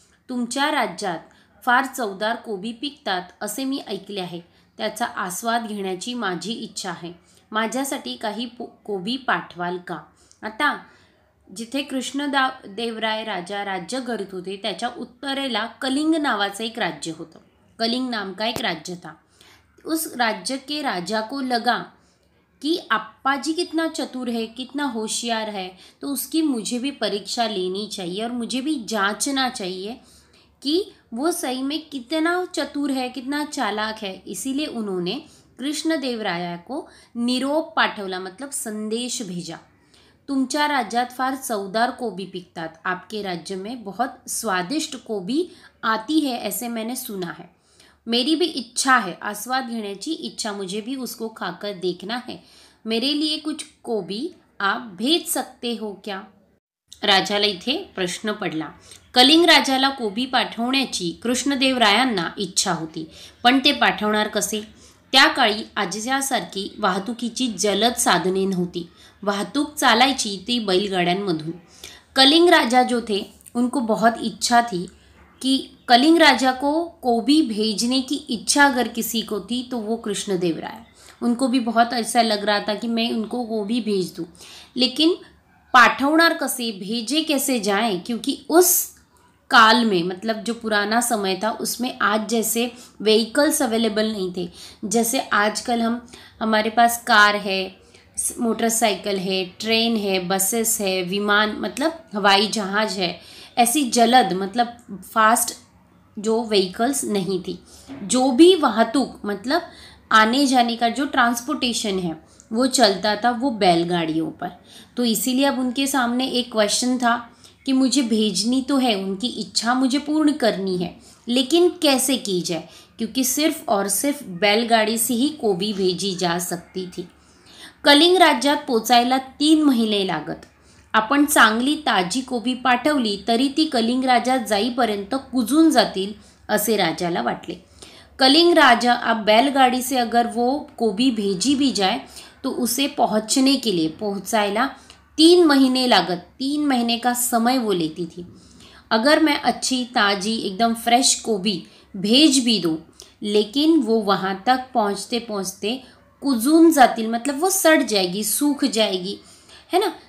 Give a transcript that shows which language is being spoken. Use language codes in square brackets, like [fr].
[mr] तुमच्या राज्यात फार चवदार कोबी पिकतात असे मी ऐकले आहे. त्याचा आस्वाद घेण्याची माझी इच्छा आहे. माझ्यासाठी काही कोबी पाठवाल का? आता जिथे कृष्णदेवराय राजा राज्य करत होते त्याच्या उत्तरेला कलिंग नावाचं एक राज्य होतं. [hi] कलिंग नाम का एक राज्य था. उस राज्य के राजा को लगा कि अप्पाजी कितना चतुर है, कितना होशियार है, तो उसकी मुझे भी परीक्षा लेनी चाहिए और मुझे भी जांचना चाहिए कि वो सही में कितना चतुर है, कितना चालाक है. इसीलिए उन्होंने कृष्णदेवराया को [mr] निरोप पाठवला [hi] मतलब संदेश भेजा. तुमच्या राज्यात फार चवदार कोबी पिकतात. आपके राज्य में बहुत स्वादिष्ट कोबी आती है ऐसे मैंने सुना है. मेरी भी इच्छा है, [mr] आस्वाद घेण्याची इच्छा, [hi] मुझे भी उसको खाकर देखना है. मेरे लिए कुछ कोबी आप भेज सकते हो क्या? [mr] राजाला इथे प्रश्न पडला. कलिंग राजाला कोबी पाठवण्याची कृष्णदेवरायांना इच्छा होती, पण ते पाठवणार कसे? त्या काळी आजच्यासारखी वाहतुकीची जलद साधने नव्हती. वाहतूक चालायची ती बैलगाड्यांमधून. [hi] कलिंग राजा जो थे उनको बहुत इच्छा थी कि कलिंग राजा को कोबी भेजने की इच्छा अगर किसी को थी तो वो कृष्णदेवराय. उनको भी बहुत ऐसा लग रहा था कि मैं उनको कोबी भेज दूँ, लेकिन [mr] पाठवणार कसे, [hi] भेजे कैसे जाएं, क्योंकि उस काल में मतलब जो पुराना समय था उसमें आज जैसे [en] vehicles available [hi] नहीं थे. जैसे आजकल हमारे पास कार है, मोटरसाइकिल है, ट्रेन है, बसेस है, विमान मतलब हवाई जहाज़ है. ऐसी जलद मतलब फास्ट जो व्हीकल्स नहीं थी. जो भी वाहतूक मतलब आने जाने का जो ट्रांसपोर्टेशन है वो चलता था वो बैलगाड़ियों पर. तो इसीलिए अब उनके सामने एक क्वेश्चन था कि मुझे भेजनी तो है, उनकी इच्छा मुझे पूर्ण करनी है, लेकिन कैसे की जाए, क्योंकि सिर्फ और सिर्फ बैलगाड़ी से ही कोबी भेजी जा सकती थी. [mr] कलिंग राज्यात पोचायला 3 महिने लागत. आपण चांगली ताजी कोबी पाठवली तरी ती कलिंग राज्यात जाईपर्यंत कुजून जातील असे राजाला वाटले. [hi] कलिंग राजा अब बैलगाड़ी से अगर वो कोबी भेजी भी जाए तो उसे पहुंचने के लिए [mr] पहुंचायला 3 महीने लागत. [hi] 3 महीने का समय वो लेती थी. अगर मैं अच्छी ताज़ी एकदम फ्रेश कोबी भेज भी दूँ, लेकिन वो वहाँ तक पहुँचते पहुँचते [mr] कुजून जातील [hi] मतलब वो सड़ जाएगी, सूख जाएगी, है ना.